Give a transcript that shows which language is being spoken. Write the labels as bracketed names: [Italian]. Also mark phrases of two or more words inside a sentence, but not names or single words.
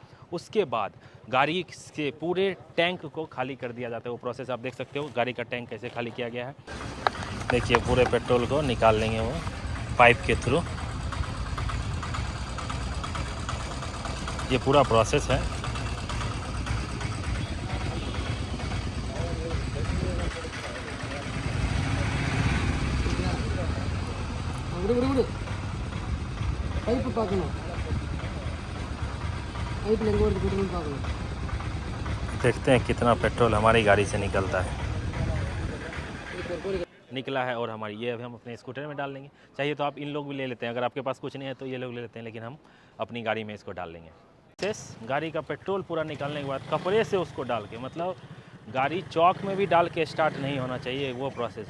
[Hindi] उसके बाद गाड़ी के पूरे टैंक को खाली कर दिया जाता है। वो प्रोसेस आप देख सकते हो, गाड़ी का टैंक कैसे खाली किया गया है। देखिए पूरे पेट्रोल को निकाल लेंगे वो पाइप के थ्रू। ये पूरा प्रोसेस है। [Tamil] பைப்பு பார்க்கணும், பைப்பில் எங்கே வருது கொடுக்கணும்னு பார்க்கணும்। [Hindi] देखते हैं कितना पेट्रोल हमारी गाड़ी से निकलता है। निकला है और हमारी ये अभी हम अपने स्कूटर में डाल लेंगे। चाहिए तो आप इन लोग भी ले लेते हैं, अगर आपके पास कुछ नहीं है तो ये लोग ले लेते हैं, लेकिन हम अपनी गाड़ी में इसको डाल लेंगे। शेष गाड़ी का पेट्रोल पूरा निकालने के बाद कपड़े से उसको डाल के, मतलब गाड़ी चौक में भी डाल के स्टार्ट नहीं होना चाहिए, वो प्रोसेस है।